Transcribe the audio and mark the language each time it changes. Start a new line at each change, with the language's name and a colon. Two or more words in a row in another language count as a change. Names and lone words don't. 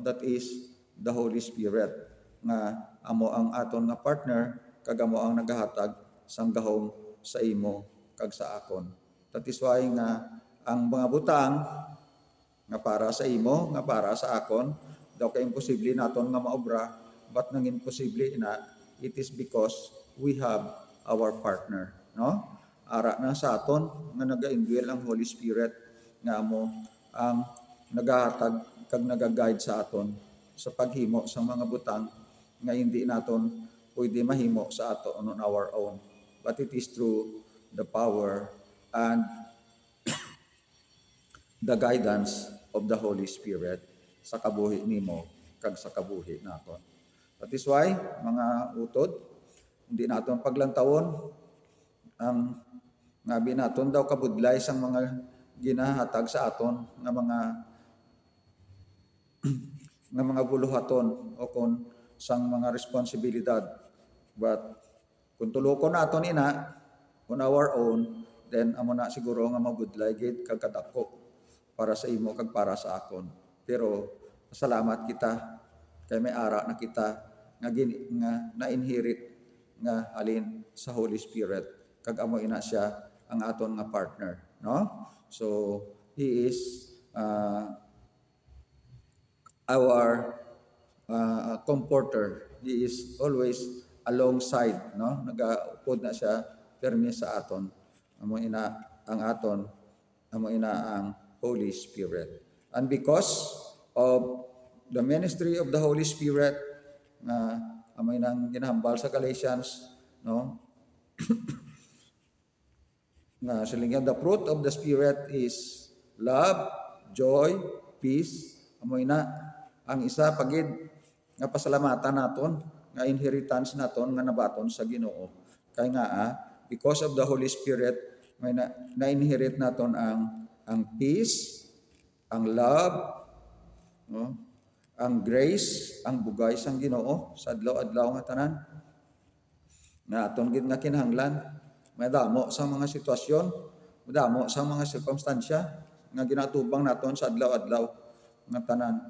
English: That is the
Hiligaynon: Holy Spirit nga amo ang aton nga partner kag amo ang nagahatag sang gahom sa imo kag sa akon.
English: That is why
Hiligaynon: nga ang mga butang nga para sa imo, nga para sa akon, daw kay imposible naton nga maobra, but nang imposible ina,
English: it is because we have our partner, no?
Hiligaynon: Ara na sa aton nga naga-indwell ang Holy Spirit nga amo ang nagahatag kag naga-guide sa aton sa paghimo sa mga butang nga hindi naton pwede mahimo sa aton
English: on our own, but it is through the power and the guidance of the Holy Spirit
Hiligaynon: sa kabuhi nimo kag sa kabuhi naton.
English: That is why
Hiligaynon: mga utod, hindi naton paglantawon ang ngabi naton daw kabudlay sang mga ginahatag sa aton nga mga buluhaton o kon sang mga responsibilidad. But kung tulokon naton ina
English: on our own,
Hiligaynon: then amo na siguro nga mabudlay gid kag kadako para sa imo kag para sa akon. Pero salamat kita kay may ara na kita nga na-inherit nga alin sa Holy Spirit kag amo ina siya ang aton nga partner, no?
English: So he is our comforter. He is always alongside,
Hiligaynon: no? Nagaupod na siya permi sa aton. Amo ina ang aton, amo ina ang Holy Spirit.
English: And because of the ministry of the Holy Spirit
Hiligaynon: na amo inang ginahambal sa
English: Galatians, no?
Hiligaynon: Na silingyan,
English: the fruit of the Spirit is love, joy, peace.
Hiligaynon: Amo ina ang isa pagid nga pasalamatan naton, nga inheritance naton nga nabaton sa Ginoo. Kay nga
English: because of the Holy Spirit
Hiligaynon: may na-inherit naton ang peace, ang love, no? Ang grace, ang bugay sang Ginoo sa adlaw-adlaw nga tanan. Nga aton gid nga kinahanglan, madamo sa mga sitwasyon, madamo sa mga sirkumstansya nga ginatubang naton sa adlaw-adlaw nga tanan.